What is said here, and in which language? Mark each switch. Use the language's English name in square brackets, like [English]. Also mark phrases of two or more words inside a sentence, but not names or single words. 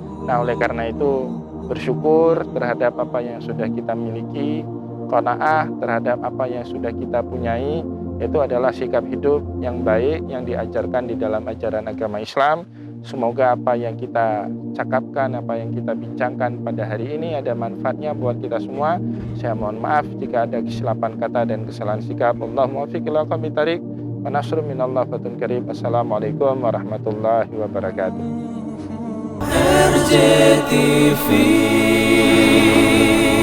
[Indonesian] Nah, oleh karena itu bersyukur terhadap apa yang sudah kita miliki, qanaah terhadap apa yang sudah kita punyai, itu adalah sikap hidup yang baik yang diajarkan di dalam ajaran agama Islam. Semoga apa yang kita cakapkan, apa yang kita bincangkan pada hari ini ada manfaatnya buat kita semua. Saya mohon maaf jika ada kesilapan kata dan kesalahan sikap. [Arabic] اللهم وفق إلى أقوم الطريق ونصر من الله فتح كريم. السلام عليكم ورحمة الله وبركاته. [Indonesian] RJTV